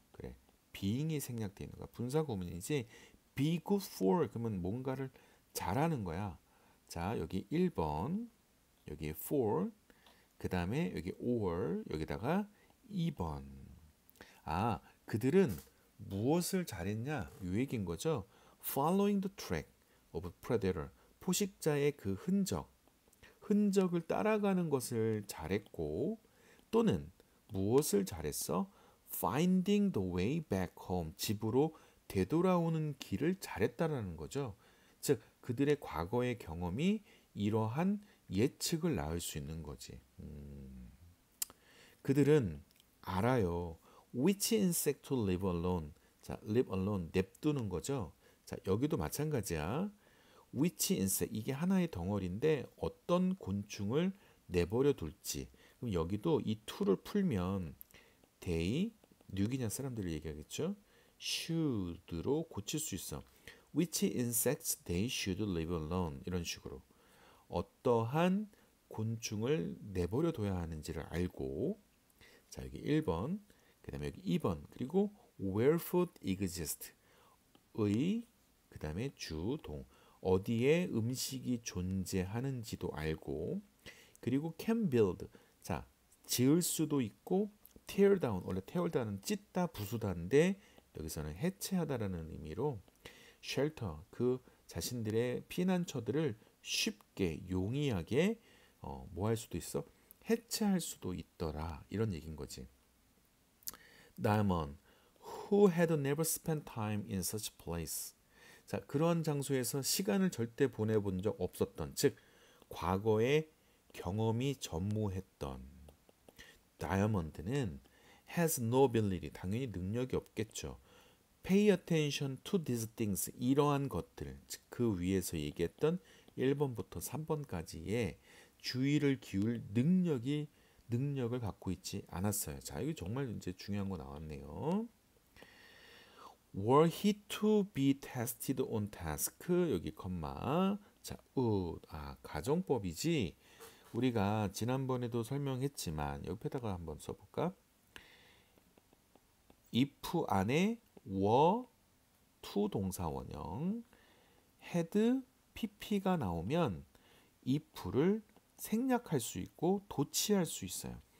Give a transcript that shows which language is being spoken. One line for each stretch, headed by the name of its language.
Korean: 그래, being이 생략돼 있는 거야. 분사 구문이지. be good for 그러면 뭔가를 잘하는 거야. 자, 여기 1번, 여기 for, 그 다음에 여기 or, 여기다가 2번. 아, 그들은 무엇을 잘했냐? 요 얘기인 거죠.
English: Following the track of predator.
Korean: 포식자의 그 흔적을 따라가는 것을 잘했고, 또는 무엇을 잘했어?
English: Finding the way back home.
Korean: 집으로 되돌아오는 길을 잘했다라는 거죠. 즉, 그들의 과거의 경험이 이러한 예측을 낳을 수 있는 거지. 그들은 알아요.
English: Which insect to live alone.
Korean: 자, live alone, 냅두는 거죠. 자, 여기도 마찬가지야.
English: Which insect,
Korean: 이게 하나의 덩어리인데 어떤 곤충을 내버려 둘지. 그럼 여기도 이 to를 풀면 they, 뉴기냐 사람들을 얘기하겠죠. should로 고칠 수 있어.
English: Which insects they should live alone.
Korean: 이런 식으로. 어떠한 곤충을 내버려 둬야 하는지를 알고, 자, 여기 1번, 그 다음에 여기 2번, 그리고
English: where food exists,
Korean: 의, 그 다음에 주동, 어디에 음식이 존재하는지도 알고, 그리고 can build, 자, 지을 수도 있고, tear down, 원래 tear down은 찢다, 부수다인데 여기서는 해체하다라는 의미로 shelter, 그 자신들의 피난처들을 쉽게 용이하게 뭐 할 수도 있어? 해체할 수도 있더라, 이런 얘기인 거지.
English: Diamond, who had never spent time in such place.
Korean: 자, 그러한 장소에서 시간을 절대 보내본 적 없었던, 즉 과거에 경험이 전무했던 다이아몬드는
English: has no ability,
Korean: 당연히 능력이 없겠죠.
English: Pay attention to these things,
Korean: 이러한 것들, 즉 그 위에서 얘기했던 1번부터 3번까지의 주의를 기울 능력을 갖고 있지 않았어요. 자, 이거 정말 이제 중요한 거 나왔네요.
English: Were he to be tested on task?
Korean: 여기 컴마. 자, 가정법이지. 우리가 지난번에도 설명했지만 옆에다가 한번 써볼까? if 안에 were to 동사 원형 had pp가 나오면 if를 생략할 수 있고 도치할 수 있어요.